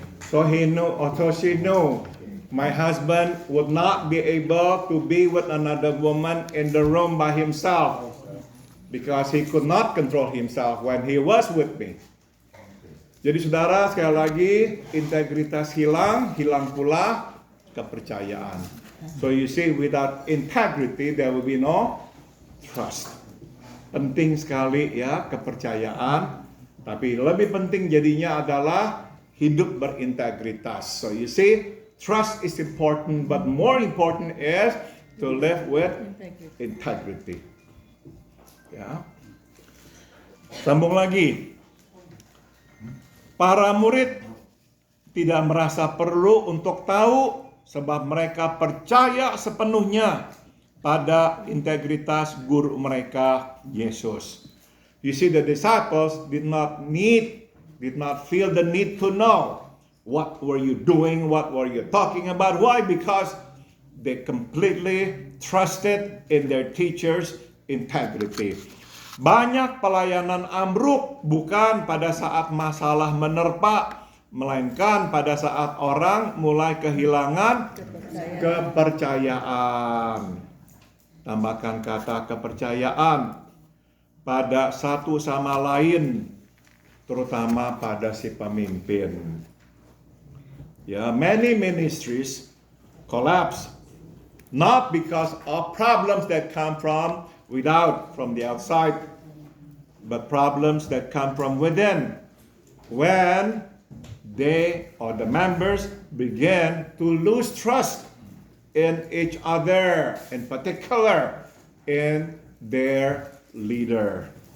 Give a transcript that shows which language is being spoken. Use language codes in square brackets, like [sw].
[en] So she knew my husband would not be able to be with another woman in the room by himself because he could not control himself when he was with me. [id] Jadi saudara, sekali lagi, integritas hilang pula kepercayaan. [en] So you see, without integrity there will be no trust. [id] Penting sekali ya kepercayaan, tapi lebih penting jadinya adalah hidup berintegritas. [en] So you see, trust is important, but more important is to live with integrity. [id] Ya. Sambung lagi. Para murid tidak merasa perlu untuk tahu sebab mereka percaya sepenuhnya pada integritas guru mereka Yesus. [en] You see, the disciples did not feel the need to know what were you doing, what were you talking about. Why? Because they completely trusted in their teacher's integrity. [id] Banyak pelayanan ambruk bukan pada saat masalah menerpa, melainkan pada saat orang mulai kehilangan kepercayaan. Tambahkan kata kepercayaan pada satu sama lain, terutama pada si pemimpin. [en] Ya, many ministries collapse not because of problems that come from the outside, but problems that come from within. When they or the members begin to lose trust in each other, in particular in their leader.